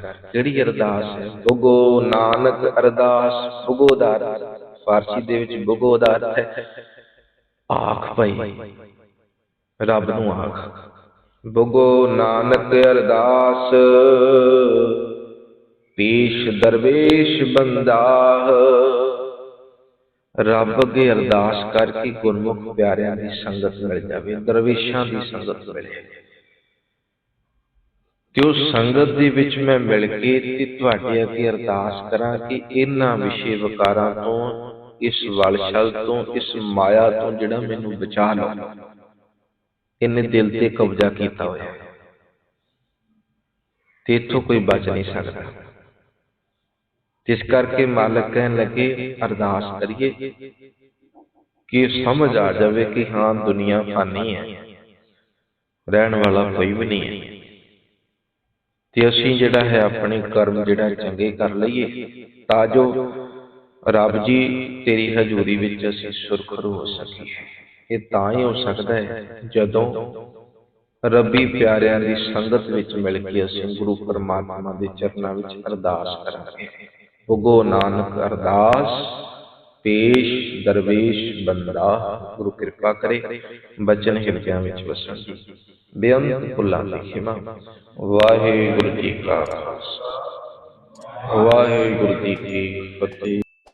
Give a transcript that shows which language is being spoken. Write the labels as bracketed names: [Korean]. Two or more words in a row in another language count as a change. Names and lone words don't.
[Punjabi] ਜਿਹੜੀ ਅਰਦਾਸ ਹੈ, [Persian] بگو نانک ارداس [Punjabi] ਬੁਗੋਦਾਰ, ਫ਼ਾਰਸੀ ਦੇ ਵਿੱਚ ਬੁਗੋਦਾਰ ਹੈ ਆਖ ਭਾਈ, ਰੱਬ ਨੂੰ ਆਖ। [Persian] بگو نانک ارداس پیش درویش بنده. [Punjabi] ਰੱਬ ਅੱਗੇ ਅਰਦਾਸ ਕਰਕੇ ਗੁਰਮੁਖ ਪਿਆਰਿਆਂ ਦੀ ਸੰਗਤ ਮਿਲ ਜਾਏ, ਦਰਵੇਸ਼ਾਂ ਦੀ ਸੰਗਤ ਮਿਲੇ, ਤੇ ਉਸ ਸੰਗਤ ਦੇ ਵਿੱਚ ਮੈਂ ਮਿਲ ਕੇ ਤੇ ਤੁਹਾਡੇ ਅੱਗੇ ਅਰਦਾਸ ਕਰਾਂ ਕਿ ਇਹਨਾਂ ਵਿਸ਼ੇ ਵਿਕਾਰਾਂ ਤੋਂ, ਇਸ ਵਲਛਲ ਤੋਂ, ਇਸ ਮਾਇਆ ਤੋਂ ਜਿਹੜਾ ਮੈਨੂੰ ਬਚਾ ਲਓ। ਇਹਨੇ ਦਿਲ ਤੇ ਕਬਜ਼ਾ ਕੀਤਾ ਹੋਇਆ ਤੇ ਇੱਥੋਂ ਕੋਈ ਬਚ ਨਹੀਂ ਸਕਦਾ। ਜਿਸ ਕਰਕੇ ਮਾਲਿਕ ਕਹਿਣ ਲੱਗੇ ਅਰਦਾਸ ਕਰੀਏ ਕਿ ਸਮਝ ਆ ਜਾਏ ਕਿ ਹਾਂ ਦੁਨੀਆ ਫ਼ਾਨੀ ਹੈ, ਰਹਿਣ ਵਾਲਾ ਕੋਈ ਵੀ ਨਹੀਂ ਹੈ, ਤੇ ਅਸੀਂ ਜਿਹੜਾ ਹੈ ਆਪਣੇ ਕਰਮ ਜਿਹੜਾ ਚੰਗੇ ਕਰ ਲਈਏ ਤਾਂ ਜੋ ਰੱਬ ਜੀ ਤੇਰੀ ਹਜ਼ੂਰੀ ਵਿੱਚ ਅਸੀਂ ਸੁਰਖ਼ਰੂ ਹੋ ਸਕੀਏ। ਇਹ ਤਾਂ ਹੀ ਹੋ ਸਕਦਾ ਹੈ ਜਦੋਂ ਰੱਬੀ ਪਿਆਰਿਆਂ ਦੀ ਸੰਗਤ ਵਿੱਚ ਮਿਲ ਕੇ ਅਸੀਂ ਗੁਰੂ ਪਰਮਾਤਮਾ ਦੇ ਚਰਨਾਂ ਵਿੱਚ ਅਰਦਾਸ ਕਰਾਂਗੇ। [Persian] بگو نانک ارداس پیش درویش بنده. [Punjabi] ਗੁਰੂ ਕਿਰਪਾ ਕਰੇ ਬਚਨ ਹਿਰਦਿਆਂ ਵਿੱਚ ਵਸਣ ਜੀ। ਬੇਅੰਤ ਭੁੱਲਾਂ ਦੀ ਖਿਮਾ। ਵਾਹਿਗੁਰੂ ਜੀ ਕਾ ਖ਼ਾਲਸਾ, ਵਾਹਿਗੁਰੂ ਜੀ ਕੀ ਫ਼ਤਿਹ।